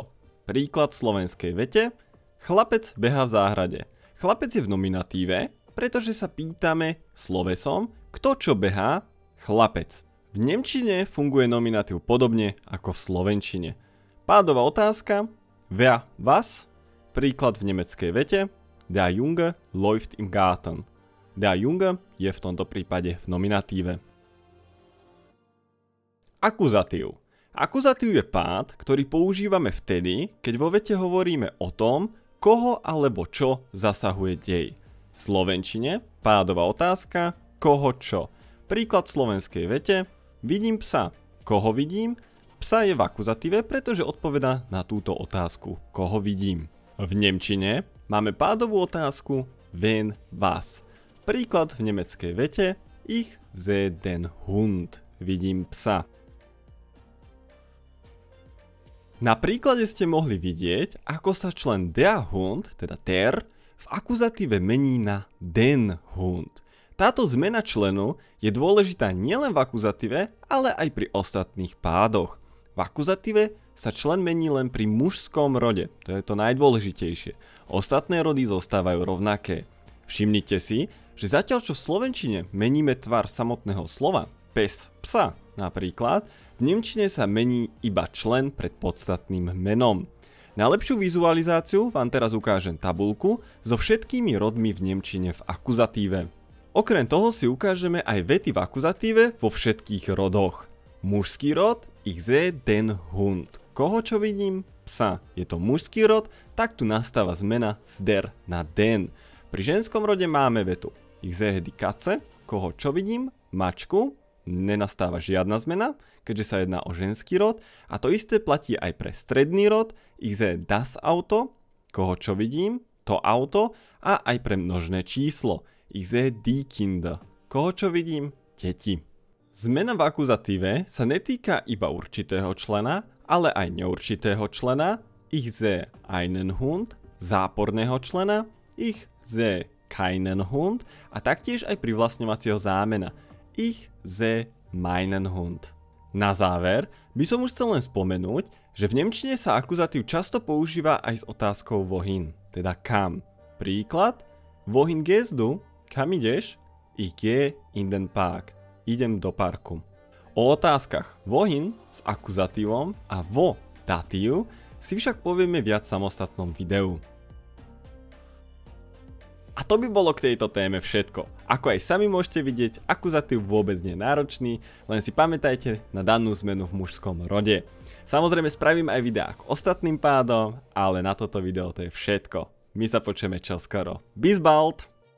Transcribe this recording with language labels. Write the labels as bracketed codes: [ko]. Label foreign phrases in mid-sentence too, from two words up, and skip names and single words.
[sk] Príklad v slovenskej vete, chlapec behá v záhrade. Chlapec je v nominatíve, pretože sa pýtame slovesom, kto čo behá, chlapec. V nemčine funguje nominatív podobne ako v slovenčine. Pádová otázka, [de] wer was? [sk] Príklad v nemeckej vete, [de] der Junge läuft im Garten. Der Junge [sk] je v tomto prípade v nominatíve. Akuzatív. Akuzatív je pád, ktorý používame vtedy, keď vo vete hovoríme o tom, koho alebo čo zasahuje dej. V slovenčine pádová otázka, koho čo. Príklad v slovenskej vete, vidím psa. Koho vidím? Psa je v akuzatíve, pretože odpovedá na túto otázku, koho vidím. V nemčine máme pádovú otázku, [de] wen was. [sk] Príklad v nemeckej vete, [de] ich sehe den Hund. [sk] Vidím psa. Na príklade ste mohli vidieť, ako sa člen [de] der Hund, [sk] teda der, v akuzatíve mení na [de] den Hund. [sk] Táto zmena členu je dôležitá nielen v akuzatíve, ale aj pri ostatných pádoch. V akuzatíve sa člen mení len pri mužskom rode, to je to najdôležitejšie. Ostatné rody zostávajú rovnaké. Všimnite si, že zatiaľ čo v slovenčine meníme tvar samotného slova, pes, psa napríklad, v nemčine sa mení iba člen pred podstatným menom. Na lepšiu vizualizáciu vám teraz ukážem tabuľku so všetkými rodmi v nemčine v akuzatíve. Okrem toho si ukážeme aj vety v akuzatíve vo všetkých rodoch. Mužský rod, ich sehe den Hund. Koho čo vidím? Psa. Je to mužský rod, tak tu nastáva zmena z der na den. Pri ženskom rode máme vetu [de] ich sehe die Katze. [sk] Koho čo vidím? Mačku. Nenastáva žiadna zmena, keďže sa jedná o ženský rod. A to isté platí aj pre stredný rod, [de] ich sehe das Auto, [sk] koho čo vidím, to auto, a aj pre množné číslo, [de] ich sehe die Kinder, [sk] koho čo vidím, deti. Zmena v akuzatíve sa netýka iba určitého člena, ale aj neurčitého člena, [de] ich sehe einen Hund, [sk] záporného člena, [de] ich sehe keinen Hund, [sk] a taktiež aj privlastňovacieho zámena, [de] ich sehe meinen Hund. [sk] Na záver by som už chcel len spomenúť, že v nemčine sa akuzatív často používa aj s otázkou wohin, teda kam. Príklad, [de] wohin gehst du? [sk] Kam ideš? [de] Ich gehe in den Park. [sk] Idem do parku. O otázkach wohin s akuzatívom a wo datív si však povieme viac v samostatnom videu. A to by bolo k tejto téme všetko. Ako aj sami môžete vidieť, akuzatív vôbec nie je náročný, len si pamätajte na danú zmenu v mužskom rode. Samozrejme spravím aj videá k ostatným pádom, ale na toto video to je všetko. My sa počujeme čoskoro. [de] Bis bald!